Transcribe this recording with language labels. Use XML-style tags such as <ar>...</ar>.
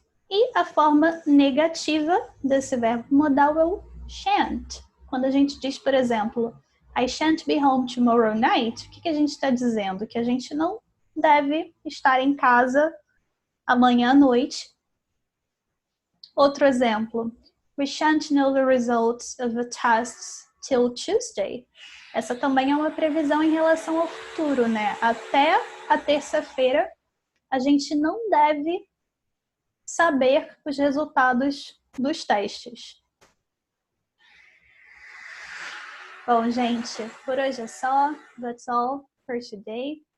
<pt>E a forma negativa desse verbo modal é o shan't. Quando a gente diz, por exemplo,</pt> <en>I shan't be home tomorrow night,</en> <pt>o que a gente está dizendo? Que a gente não deve estar em casa amanhã à noite. Outro exemplo,</pt> <en>we shan't know the results of the tests till Tuesday.</en> <pt>Essa também é uma previsão em relação ao futuro, né? Até a terça-feira, a gente não deve saber os resultados dos testes. Bom, gente, por hoje é só.</pt> <en>That's all for today.</en>